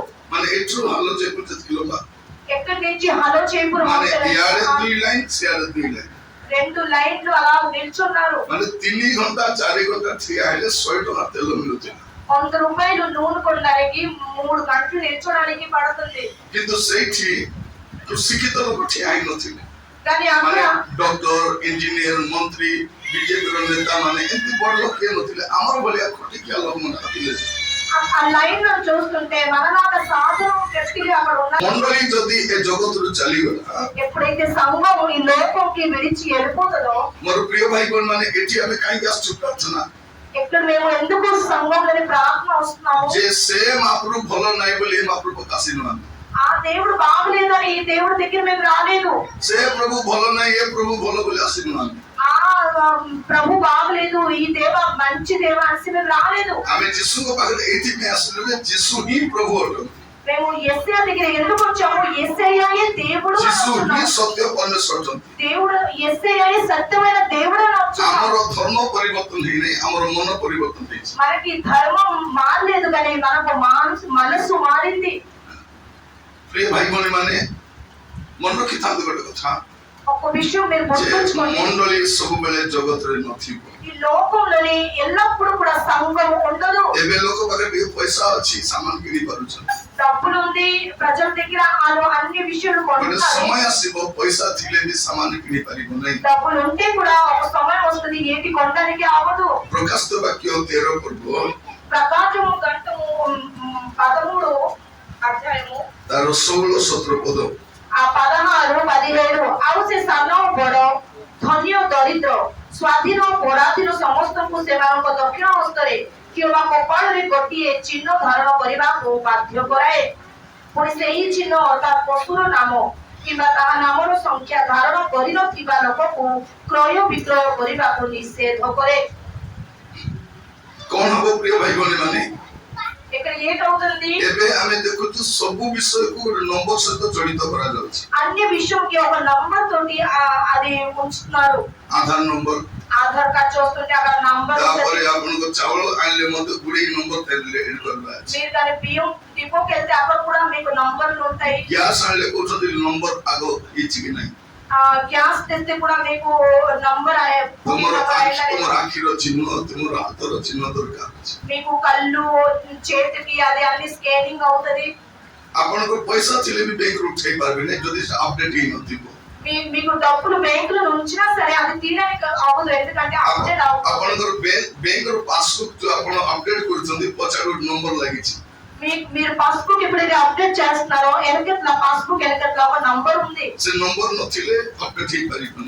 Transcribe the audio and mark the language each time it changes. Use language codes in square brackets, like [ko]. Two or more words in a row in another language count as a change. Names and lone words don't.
[or] ମାନେ ଏଠୁ ହାଲ ଯେହେତୁ କିଲୋ [te] ఎక్కడి నుంచి హలో చేపురం [or] ମାନେ ଇଆଡେ 2 ଲାଇନ ସିଆଡେ 2 ଲାଇନ, [te] 2 లైన్లు అలా నిల్చున్నారు। [or] ମାନେ 3 ଘଣ୍ଟା 4 ଘଣ୍ଟା ଠିଆ ହେଲେ 100 ଟଙ୍କା ତେଲ ମିଳୁଛି। [te] 100 రూపాయలు నూనె కొనడానికి 3 గంటలు నిల్చోడానికి పడుతుంది। [or] କିନ୍ତୁ ସେଇଠି ଶିକ୍ଷିତ ଲୋକ ଠିଆ ହେଇନଥିଲେ, [te] కానీ [or] ମାନେ [te] అక్కడ [en] Doctor, engineer, [or] ମନ୍ତ୍ରୀ, ବିଜେପିର ନେତା ମାନେ ଏମିତି ବଡ ଲୋକ କିଏ ନଥିଲେ। ଆମର ଭଳିଆ ଖଟିକିଆ ଲୋକମାନେ ଥିଲେ। [te] ఆ లైన్ లో చూస్తుంటే మనలాగా సాధన వ్యక్తులు అక్కడ ఉన్నారు। [or] ମଣ୍ଡଳୀ ଯଦି ଏ ଜଗତରୁ ଚାଲିଗଲା, [te] ఎప్పుడైతే సంఘం ఈ లోకంకి విడిచి వెళ్ళిపోతుందో, [or] ମୋର ପ୍ରିୟ ଭାଇ ଭଉଣୀ ମାନେ ଏଠି ଆମେ କାହିଁକି ଆସୁଛୁ ପ୍ରାର୍ଥନା [te] ఇక్కడ మేము ఎందుకు సంఘంలోని ప్రార్థన వస్తున్నాము? [or] ଯେ ସେ ମହାପ୍ରଭୁ ଭଲ ନାହିଁ ବୋଲି ଏ ମହାପ୍ରଭୁ ଆସିନାହାନ୍ତି। [te] ఆ దేవుడు బాగలేదని ఈ దేవుడి దగ్గర మేము రాలేదు। [or] ସେ ପ୍ରଭୁ ଭଲ ନାହିଁ, ଏ ପ୍ରଭୁ ଭଲ ବୋଲି ଆସିନାହାନ୍ତି। [te] ఆ ప్రభు బాగలేదు, ఈ దేవ మంచి దేవ అని మేము రాలేదు। [or] ଆମେ ଯୀଶୁଙ୍କ ପାଖରେ ଏଇଥିପାଇଁ ଆସିଲୁ ଯେ ଯୀଶୁ ହିଁ ପ୍ରଭୁ ଅଟନ୍ତି। [te] మేము యేసయ్య దగ్గర ఎందుకు వచ్చాము? యేసయ్యయే దేవుడు అని [or] ଯୀଶୁ ହିଁ [te] అంటున్నాము। [or] ସତ୍ୟ ପରମେଶ୍ୱର ଅଟନ୍ତି। [te] దేవుడు యేసయ్యయే సత్యమైన దేవుడు అని అంటున్నాము। [or] ଆମର ଧର୍ମ ପରିବର୍ତ୍ତନ ହେଇନାହିଁ, ଆମର ମନ ପରିବର୍ତ୍ତନ ହେଇଛି। [te] మనకి ధర్మం మారలేదు కానీ మనకు మనసు మారింది। [or] ପ୍ରିୟ ଭାଇ ଭଉଣୀ ମାନେ ମନେ ରଖିଥାନ୍ତୁ ଗୋଟେ କଥା, [te] ఒక విషయం మీరు [or] ଯେ [te] గుర్తుంచుకోండి, [or] ମଣ୍ଡଳୀ ସବୁବେଳେ ଜଗତରେ ନଥିବ। [te] ఈ లోకంలోని ఎల్లప్పుడూ కూడా సంఘం ఉండదు। [or] ଏବେ ଲୋକ ପାଖରେ ଟିକେ ପଇସା ଅଛି, ସାମାନ କିଣି ପାରୁଛନ୍ତି। [te] డబ్బులు ఉంది ప్రజల దగ్గర, వాళ్ళు అన్ని విషయాలు [or] ଗୋଟେ [te] కొంటున్నారు। [or] ସମୟ ଆସିବ ପଇସା ଥିଲେ ବି ସାମାନ କିଣି ପାରିବ ନାହିଁ। [te] డబ్బులు ఉంటే కూడా ఒక సమయం వస్తుంది ఏటి కొనడానికి అవ్వదు। [or] ପ୍ରକାଶିତ ବାକ୍ୟ 13 ପର୍ବ [te] ప్రకాశము గంటము 13 అధ్యాయము [or] ତାର 16-17 ପଦ। ఆ 16, 17 ଆଉ ସେ ସାନ ବଡ, ଧନୀ ଓ ଦରିଦ୍ର, ସ୍ୱାଧୀନ ଓ ପରାଧୀନ ସମସ୍ତଙ୍କୁ ସେମାନଙ୍କ ଦକ୍ଷିଣ ହସ୍ତରେ କିମ୍ବା କପାଳରେ ଗୋଟିଏ ଚିହ୍ନ ଧାରଣ କରିବାକୁ ବାଧ୍ୟ କରାଏ। ପୁଣି ସେହି ଚିହ୍ନ ଅର୍ଥାତ୍ ପଶୁର ନାମ କିମ୍ବା ତାହା ନାମର ସଂଖ୍ୟା ଧାରଣ କରିନଥିବା ଲୋକକୁ କ୍ରୟ ବିକ୍ରୟ କରିବାକୁ ନିଷେଧ କରେ। କଣ ହବ ପ୍ରିୟ ଭାଇ ଭଉଣୀ ମାନେ? [te] ఇక్కడ ఏంటవుతుంది? [or] ଏବେ ଆମେ ଦେଖୁଛୁ ସବୁ ବିଷୟକୁ ଗୋଟେ ନମ୍ବର ସହିତ ଜଡ଼ିତ କରାଯାଉଛି। [te] అన్ని విషయంకి ఒక నంబర్ తోటి అది ఉంచుతున్నారు। [or] ଆଧାର ନମ୍ବର, [te] ఆధార్ కార్డ్ చూస్తుంటే అక్కడ నంబర్ [or] ତାପରେ ଆପଣଙ୍କ ଚାଉଳ ଆଣିଲେ ମଧ୍ୟ ଗୁଡିଏ ନମ୍ବର ଏଡ୍ କରିବା ଅଛି। [te] మీరు దాని బియ్యం డిపోకి వెళ్తే అక్కడ కూడా మీకు నంబర్లు ఉంటాయి। [or] ଗ୍ୟାସ ଆଣିଲେ କହୁଛନ୍ତି ନମ୍ବର ଆଗ ହେଇଛି କି ନାହିଁ। [te] గ్యాస్ తెస్తే కూడా మీకు నంబర్ [or] ତୁମର ଆଖିର ଚିହ୍ନ, ତୁମର ହାତର ଚିହ୍ନ ଦରକାର ଅଛି। [te] మీకు కళ్ళు చేతికి అది అన్ని స్కానింగ్ అవుతది। [or] ଆପଣଙ୍କ ପଇସା ଥିଲେ ବି ବ୍ୟାଙ୍କରୁ ଉଠେଇ ପାରିବେନି ଯଦି ଅପଡେଟ୍ ହେଇନଥିବ। [te] మీకు డబ్బులు బ్యాంకులో ఉంచినా సరే అది తీయడానికి అవ్వదు, ఎందుకంటే అప్డేట్ అవ్వదు। [or] ଆପଣଙ୍କର ବ୍ୟାଙ୍କର ପାସବୁକ୍ ଯୋଉ ଆପଣ ଅପଡେଟ୍ କରୁଛନ୍ତି ପଛରେ ଗୋଟେ ନମ୍ବର ଲାଗିଛି। [te] మీరు పాస్బుక్ ఎప్పుడైతే అప్డేట్ చేస్తున్నారో వెనకట్ల పాస్బుక్ వెనకట్ల ఒక నంబర్ ఉంది। [or] ସେ ନମ୍ବର ନଥିଲେ ଅପଡେଟ୍ ହେଇପାରିବନି।